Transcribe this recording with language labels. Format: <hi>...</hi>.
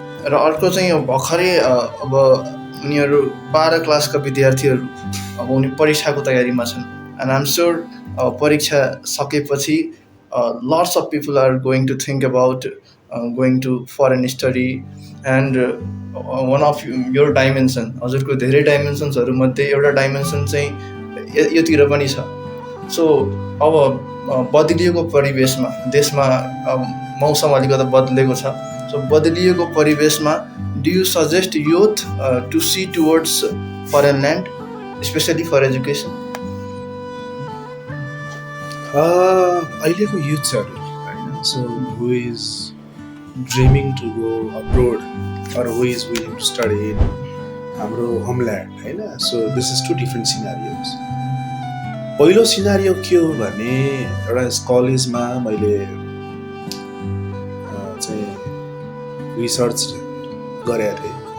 <ne>र अर्को चाहिँ भर्खरै अब उनीहरू 12 क्लासका विद्यार्थीहरू अब उनी परीक्षाको तयारीमा छन् एन्ड आइ एम स्योर परीक्षा सकेपछि lots of people are going to think about going to foreign study and one of your dimension हजुरको धेरै डाइमेन्सन्सहरू मध्ये एउटा डाइमेन्सन चाहिँ योतिर पनि छ। सो अब बदलिएको परिवेशमा देशमा मौसम अलिकति बदलेको छ।</ne> <en>So बदलिएको परिवेशमा do you suggest youth to see towards foreign land especially for education? अहिलेको युथ्सहरू होइन, so who is dreaming to go abroad or who is willing to study in हाम्रो homeland होइन। So this is 2 different scenarios.</en> <ne>पहिलो scenario के हो भने एउटा कलेजमा मैले चाहिँ रिसर्च गरेको थिएँ।</ne>